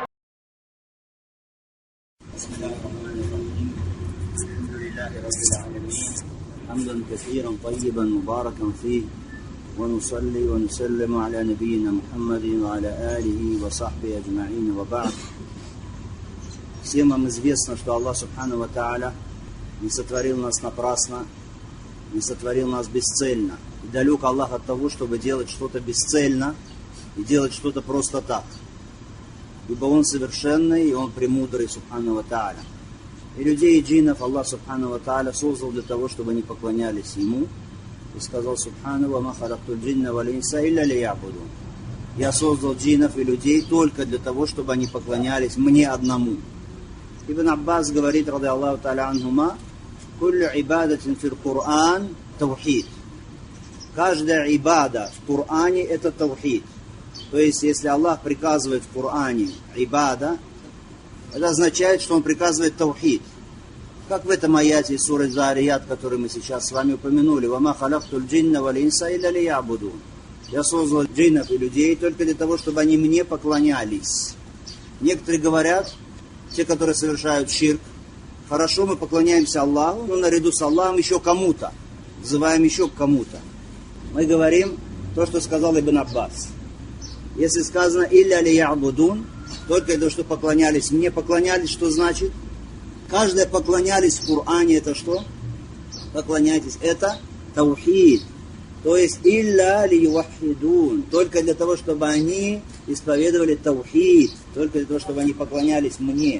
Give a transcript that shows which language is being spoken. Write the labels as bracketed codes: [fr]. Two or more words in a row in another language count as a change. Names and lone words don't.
[ar] بسم الله الرحمن الرحيم. الحمد لله رب العالمين حمدا كثيرا طيبا مباركا فيه، ونصلي ونسلم على نبينا محمد وعلى آله وصحبه أجمعين وبعد. [ru] Всем вам известно, что Аллах [ar] سبحانه وتعالى [ru] не сотворил нас напрасно, не сотворил нас бесцельно. И далек Аллах от того, чтобы делать что-то бесцельно и делать что-то просто так. Ибо Он совершенный, и Он премудрый, [ar] سبحانه وتعالى. [ru] И людей и джиннов Аллах [ar] سبحانه وتعالى [ru] создал для того, чтобы они поклонялись Ему. И сказал Субхану: [ar] «وما خلقت الجن والإنس إلا ليعبدون». [ru] Я создал джиннов и людей только для того, чтобы они поклонялись Мне одному. Ибн Аббас говорит, [ar] رضي الله تعالى عنهما: «كل عبادة في القرآن توحيد». [ru] Каждая ибада в Коране это таухид. То есть, если Аллах приказывает в Коране ибада, это означает, что Он приказывает таухид. Как в этом аяте из суры Зарият, который мы сейчас с вами упомянули: [ar] «وما خلقت الجن والإنس إلا ليعبدون». [ru] Я создал джиннов и людей только для того, чтобы они Мне поклонялись. Некоторые говорят, те, которые совершают ширк: хорошо, мы поклоняемся Аллаху, но наряду с Аллахом еще кому-то, взываем еще к кому-то. Мы говорим то, что сказал Ибн Аббас. Если сказано [ar] «إلا ليعبدون», [ru] только для того, что поклонялись Мне, поклонялись, что значит? Каждое поклонялись в Коране, это что? Поклоняйтесь, это таухид. То есть [ar] «إلا ليوحدون», [ru] только для того, чтобы они исповедовали таухид, только для того, чтобы они поклонялись Мне.